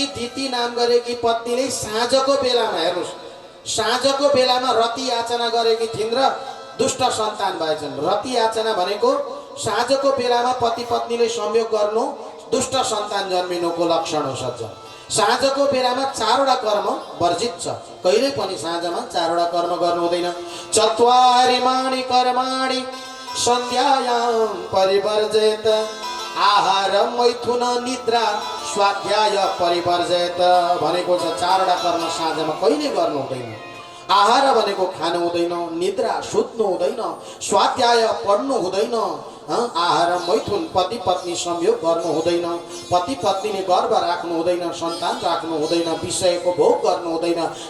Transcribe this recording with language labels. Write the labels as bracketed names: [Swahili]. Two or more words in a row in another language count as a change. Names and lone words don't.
[Nepali] दिति नाम गरेकी पत्नीले साँझको बेलामा हेर्नुस् साँझको बेलामा रति याचना गरेकी थिइन् र दुष्ट सन्तान भएछन् रति याचना भनेको साँझको बेलामा पति पत्नीले संयोग गर्नु दुष्ट सन्तान जन्मिनुको लक्षण हो सज्जन साँझको बेलामा 4 वटा कर्म वर्जित छ कहिल्यै पनि साँझमा 4 वटा कर्म गर्नु हुँदैन [Sanskrit] चत्वारिमाणि कर्माणि सन्ध्यायां परिवर्जेत आहार मैथुन निद्रा स्वाध्याय परिवर्जेत [Nepali] भनेको छ 4 वटा कर्म साँझमा कहिल्यै गर्नु हुँदैन आहार भनेको खानु हुँदैन निद्रा सुत्नु हुँदैन स्वाध्याय पढ्नु हुँदैन आहार मैथुन पति पत्नी संयोग गर्नु हुँदैन पति पत्नीले गर्भ राख्नु हुँदैन सन्तान राख्नु हुँदैन विषयको भोग गर्नु हुँदैन